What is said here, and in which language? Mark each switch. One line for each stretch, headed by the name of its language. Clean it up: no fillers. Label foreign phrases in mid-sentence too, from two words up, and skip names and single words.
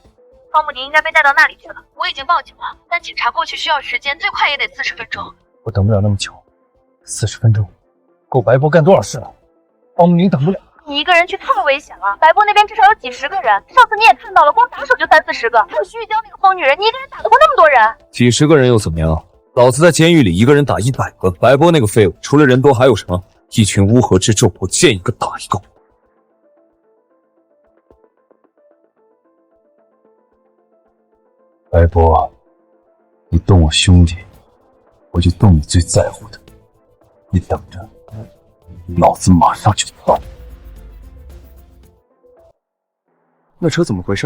Chinese: 方慕宁应该被带到那里去了。我已经报警了，但警察过去需要时间，最快也得40分钟。我等不了那么久，40分钟够白波干多少事了？方慕宁等不了。你一个人去太危险了，白波那边至少有几十个人，上次你也看到了，光打手就30-40个，还有徐玉娇那个疯女人，你一个人打得过那么多人？几十个人又怎麼樣？老子在監獄裡一個人打100個，白波那個廢物，除了人多還有什麼？一群烏合之眾，我見一個打一個。白波，你動我兄弟，我就動你最在乎的。你等着，老子馬上就到。那車怎麼回事？